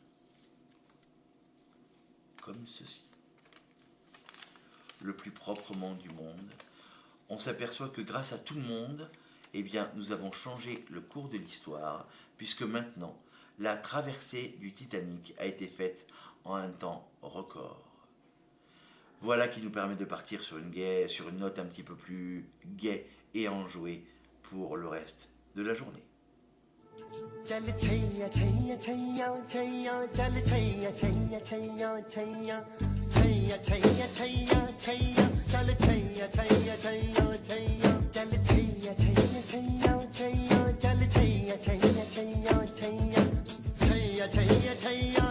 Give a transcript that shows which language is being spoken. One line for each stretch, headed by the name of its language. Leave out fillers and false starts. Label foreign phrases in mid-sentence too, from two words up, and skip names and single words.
French: comme ceci, le plus proprement du monde, on s'aperçoit que grâce à tout le monde, eh bien, nous avons changé le cours de l'histoire, puisque maintenant, la traversée du Titanic a été faite en un temps record. Voilà qui nous permet de partir sur une note un petit peu plus gaie et enjouée pour le reste de la journée.
Hindi: चल छैया छैया छैया छैया चल छैया छैया छैया छैया छैया छैया छैया छैया चल छैया छैया छैया छैया चल छैया छैया छैया छैया चल छैया छैया छैया छैया छैया छैया छैया